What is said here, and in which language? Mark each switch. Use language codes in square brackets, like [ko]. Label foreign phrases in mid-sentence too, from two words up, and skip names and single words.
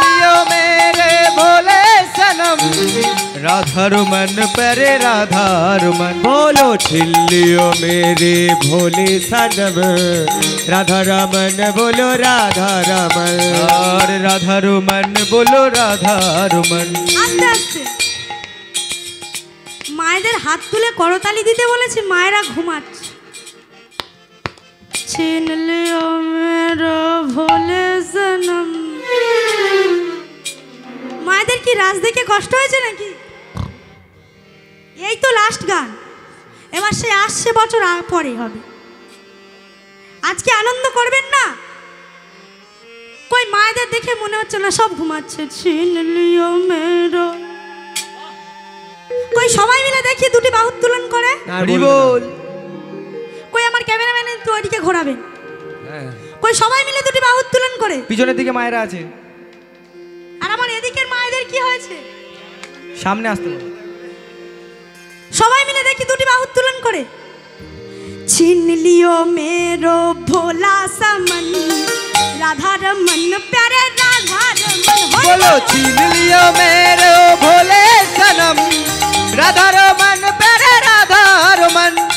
[hi] लियो मेरे भोले सनम राधा रमन प्यारे राधा रमन। बोलो छिल्लियो मेरे भोले सनम राधा रमन बोलो राधा रमन। और राधा रमन बोलो राधा रमन। [bn] আস্তে আস্তে মায়েদের হাত তুলে করতালি দিতে বলেছি, মায়েরা ঘুমাচ্ছে। [hi] छीन लियो मेरा भोले सनम। [bn] মায়েদের কি রাজ দেখে কষ্ট হয়েছে নাকি? এই তো লাস্ট গান, এবার সে আসছে বছর পরে হবে। আজকে আনন্দ করবেন না? কই মায়েদের দেখে মনে হচ্ছে না সব ঘুমাচ্ছে। [hi] छीन लियो मेरा। [bn] কই সবাই মিলে দেখি দুটি বাহু উত্তোলন করে। হরি বল। কই আমার ক্যামেরাম্যান তো ওইদিকে ঘোরাবেন। কই সবাই মিলে দুটি বাহু উত্তোলন করে। পিছনের দিকে মায়েরা আছে। আর আমার এদিকের মায়েদের কি হয়েছে? সামনে আসতে বল। সবাই মিলে দেখি দুটি বাহু উত্তোলন করে। [hi] छीन लियो मेरो भोला समन राधा रमन प्यारे राधा रमन। बोलो छीन लियो मेरे भोले सनम राधा रमन प्यारे राधा रमन।